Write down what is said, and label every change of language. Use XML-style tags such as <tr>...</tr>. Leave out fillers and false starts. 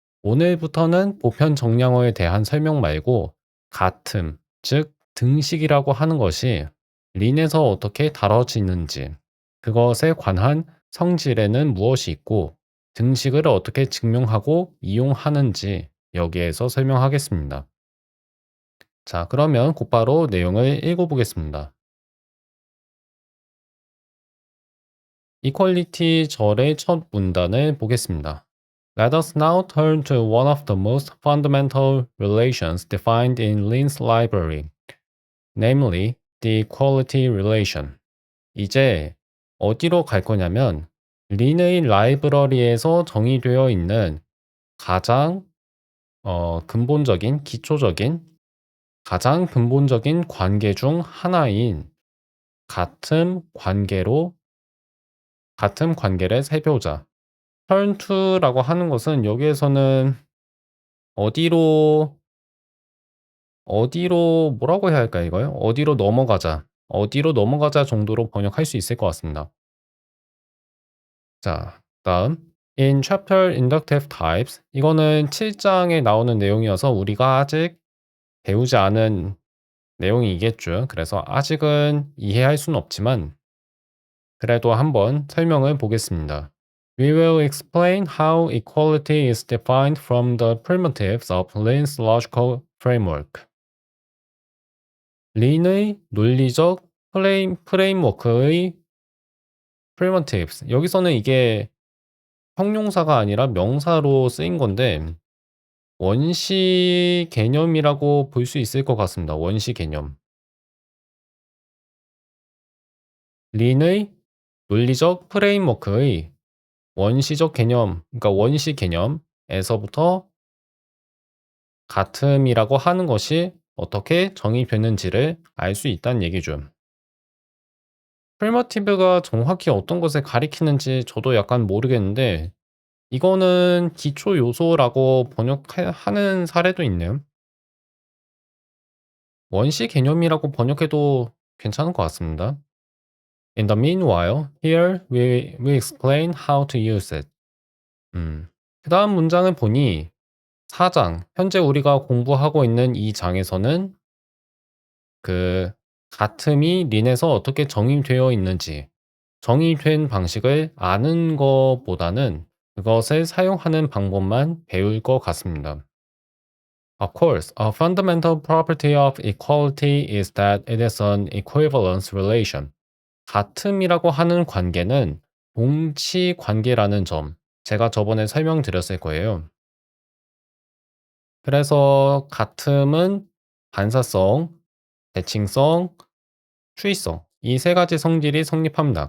<ko>오늘부터는 보편 정량어에 대한 설명 말고 같음, 즉 등식이라고 하는 것이 린에서 어떻게 다뤄지는지, 그것에 관한 성질에는 무엇이 있고 등식을 어떻게 증명하고 이용하는지 여기에서 설명하겠습니다. 자, 그러면 곧바로 내용을 읽어보겠습니다. 이퀄리티 절의 첫 문단을 보겠습니다.</ko> <en>Let us now turn to one of the most fundamental relations defined in Lin's library, namely the equality relation.</en> <ko>이제 어디로 갈 거냐면 린의 라이브러리에서 정의되어 있는 가장 근본적인, 기초적인, 가장 근본적인 관계 중 하나인 같음 관계로 같음 관계를 살펴보자. turn to라고 하는 것은 여기에서는 어디로 뭐라고 해야 할까요, 이거요? 어디로 넘어가자. 어디로 넘어가자 정도로 번역할 수 있을 것 같습니다. 자, 다음.</ko> <en>In chapter inductive types,</en> <ko>이거는 7장에 나오는 내용이어서 우리가 아직 배우지 않은 내용이겠죠. 그래서 아직은 이해할 수는 없지만 그래도 한번 설명을 보겠습니다.</ko> <en>We will explain how equality is defined from the primitives of Lin's logical framework.</en> <ko>린의 논리적 프레임워크의 primitives. 여기서는 이게 형용사가 아니라 명사로 쓰인 건데 원시 개념이라고 볼 수 있을 것 같습니다. 원시 개념. 린의 논리적 프레임워크의 원시적 개념, 그러니까 원시 개념에서부터 같음이라고 하는 것이 어떻게 정의되는지를 알 수 있다는 얘기죠. 프리머티브가 정확히 어떤 것을 가리키는지 저도 약간 모르겠는데 이거는 기초 요소라고 번역하는 사례도 있네요. 원시 개념이라고 번역해도 괜찮을 것 같습니다.</ko> <en>In the meanwhile, here we explain how to use it.</en> <ko>그 다음 문장을 보니 4장, 현재 우리가 공부하고 있는 이 장에서는 그 같음이 린에서 어떻게 정의되어 있는지, 정의된 방식을 아는 것보다는 그것을 사용하는 방법만 배울 것 같습니다.</ko> <en>Of course, a fundamental property of equality is that it is an equivalence relation.</en> <ko>같음이라고 하는 관계는 동치 관계라는 점, 제가 저번에 설명드렸을 거예요. 그래서 같음은 반사성, 대칭성, 추이성 이 세 가지 성질이 성립합니다.</ko>